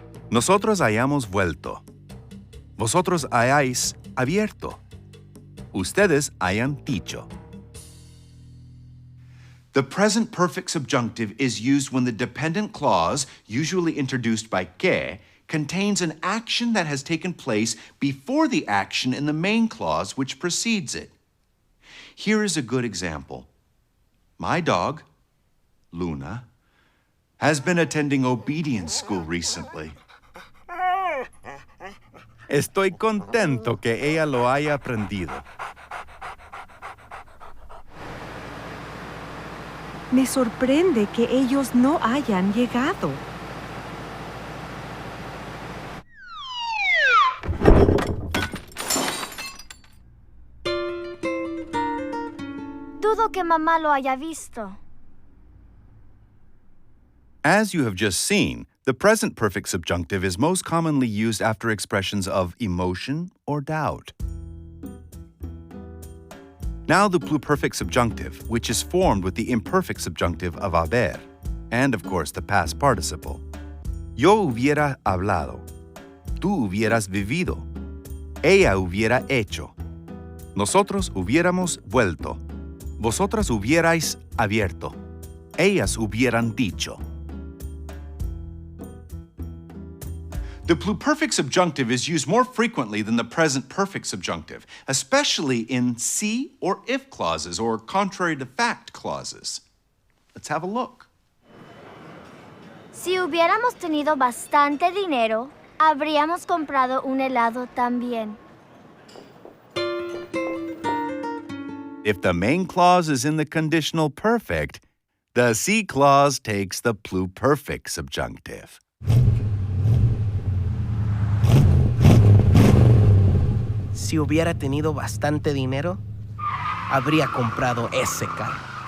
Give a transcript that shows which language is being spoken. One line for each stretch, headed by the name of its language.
Spanish: Nosotros hayamos vuelto. Vosotros hayáis abierto. Ustedes hayan dicho.
English: The present perfect subjunctive is used when the dependent clause, usually introduced by que, contains an action that has taken place before the action in the main clause which precedes it. Here is a good example. My dog, Luna, has been attending obedience school recently.
Spanish: Estoy contento que ella lo haya aprendido. Me sorprende que ellos no hayan llegado. Dudo que mamá lo haya visto.
English: As you have just seen, the present perfect subjunctive is most commonly used after expressions of emotion or doubt. Now the pluperfect subjunctive, which is formed with the imperfect subjunctive of haber, and of course the past participle.
Spanish: Yo hubiera hablado. Tú hubieras vivido. Ella hubiera hecho. Nosotros hubiéramos vuelto. Vosotras hubierais abierto. Ellas hubieran dicho.
English: The pluperfect subjunctive is used more frequently than the present perfect subjunctive, especially in si or if clauses or contrary to fact clauses. Let's have a look.
Spanish: Si hubiéramos tenido bastante dinero, habríamos comprado un helado también.
English: If the main clause is in the conditional perfect, the si clause takes the pluperfect subjunctive.
Spanish: Si hubiera tenido bastante dinero, habría comprado ese carro.